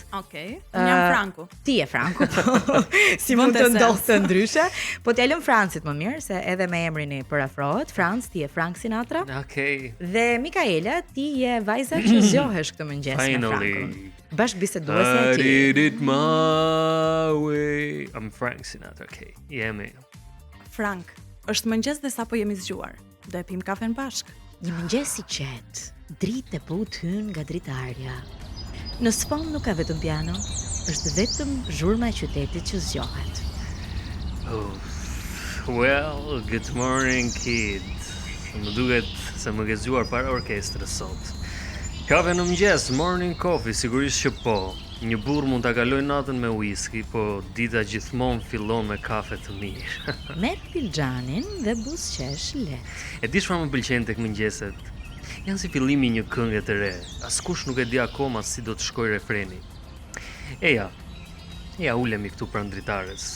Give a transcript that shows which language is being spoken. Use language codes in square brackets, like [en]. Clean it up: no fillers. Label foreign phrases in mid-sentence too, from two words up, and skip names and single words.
[sq] Okej. Unë jam Franku. Ti je Franku. Si mund të ndodhte ndryshe? Po t'ja lëm Francit më mirë se edhe me emrin i përafrohet. Franc, ti je Frank Sinatra. Okej. Dhe Mikaela, ti je vajza që zgjohesh këtë mëngjes me Frankun. Bashkë biseduesja e [en] I [sq] ti. [en] did it my way. I'm Frank Sinatra. Okay. Jemi. [sq] Frank, është mëngjes dhe sapo jemi zgjuar. Do e pim kafen bashk. Një mëngjes i qetë, dritë e butë hyn nga dritarja. Në sfond nuk ka vetëm piano, është vetëm zhurma e qytetit që zgjohet. [en] Oh. Well, good morning kid. [sq] Më duket se më ke zgjuar para orkestrës sot. Kafe në mëngjes, [en] morning coffee, [sq] sigurisht që po. Një burr mund ta kaloj natën me whisky, po dita gjithmonë fillon me kafe të mirë. Merr filxhanin dhe buzëqesh lehtë. E di çfarë më pëlqen tek mëngjeset? Janë si fillimi një këngë të re. Askush nuk e di akoma si do të shkojë refreni. Eja ulemi këtu pranë dritares.